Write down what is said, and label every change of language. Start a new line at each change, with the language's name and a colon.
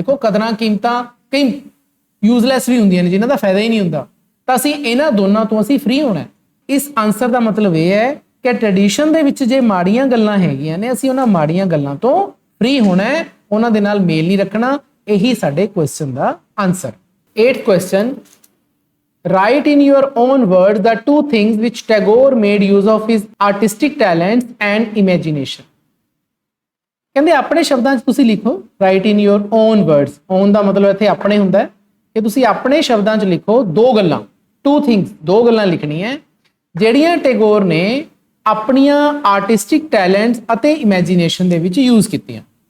Punjabi: ਦੇਖੋ ਕਦਰਾਂ ਕੀਮਤਾਂ ਕਈ ਯੂਜ਼ਲੈਸ ਵੀ ਹੁੰਦੀਆਂ ਨੇ ਜਿਨ੍ਹਾਂ ਦਾ ਫਾਇਦਾ ਹੀ ਨਹੀਂ ਹੁੰਦਾ। ਤਾਂ ਅਸੀਂ ਇਹਨਾਂ ਦੋਨਾਂ ਤੋਂ ਅਸੀਂ ਫ੍ਰੀ ਹੋਣਾ। ਇਸ ਆਨਸਰ ਦਾ ਮਤਲਬ ਇਹ ਹੈ ਕਿ ਟ੍ਰੈਡੀਸ਼ਨ ਦੇ ਵਿੱਚ ਜੇ ਮਾੜੀਆਂ ਗੱਲਾਂ ਹੈਗੀਆਂ ਨੇ, ਅਸੀਂ ਉਹਨਾਂ ਮਾੜੀਆਂ ਗੱਲਾਂ ਤੋਂ ਫ੍ਰੀ ਹੋਣਾ ਹੈ, ਉਹਨਾਂ ਦੇ ਨਾਲ ਮੇਲ ਨਹੀਂ ਰੱਖਣਾ। ਇਹੀ ਸਾਡੇ question ਦਾ answer.
English: 8th question, write in your own words the 2 things which Tagore made use of his artistic talents and imagination।
Punjabi: ਕਹਿੰਦੇ ਆਪਣੇ ਸ਼ਬਦਾਂ 'ਚ ਤੁਸੀਂ ਲਿਖੋ,
English: write in your own words।
Punjabi: own ਦਾ ਮਤਲਬ ਇੱਥੇ ਆਪਣੇ ਹੁੰਦਾ ਹੈ ਕਿ ਤੁਸੀਂ ਆਪਣੇ ਸ਼ਬਦਾਂ 'ਚ ਲਿਖੋ 2 ਗੱਲਾਂ, 2 things, 2 ਗੱਲਾਂ ਲਿਖਣੀਆਂ ਜਿਹੜੀਆਂ ਟੈਗੋਰ ਨੇ ਆਪਣੀਆਂ ਆਰਟਿਸਟਿਕ ਟੈਲੈਂਟਸ ਅਤੇ ਇਮੇਜਿਨੇਸ਼ਨ ਦੇ ਵਿੱਚ ਯੂਜ਼ ਕੀਤੀਆਂ।